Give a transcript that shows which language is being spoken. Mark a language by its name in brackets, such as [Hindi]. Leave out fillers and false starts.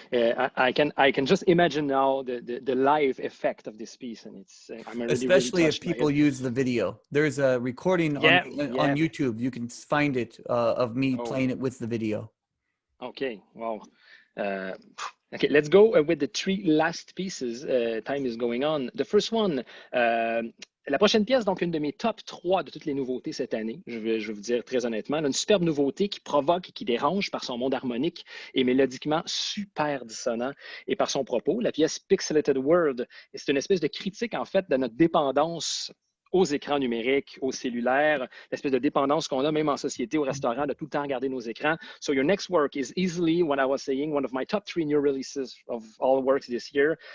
[English] I can just imagine now the live effect of this piece, and it's. I'm really, especially really if people use the video. There's a recording on YouTube. You can find it of me playing it with the video. Okay. Wow. Okay, let's go with the three last pieces. Time is going on. The first one. [French] La prochaine pièce, donc une de mes top 3 de toutes les nouveautés cette année, je vais vous dire très honnêtement, une superbe nouveauté qui provoque et qui dérange par son monde harmonique et mélodiquement super dissonant et par son propos, la pièce Pixelated World. Et c'est une espèce de critique en fait de notre dépendance aux écrans numériques, aux cellulaires, l'espèce de dépendance qu'on a même en société, au restaurant, de tout le temps regarder nos écrans. [English] So your next work is easily, what I was saying, one of my top 3 new releases of all works this year.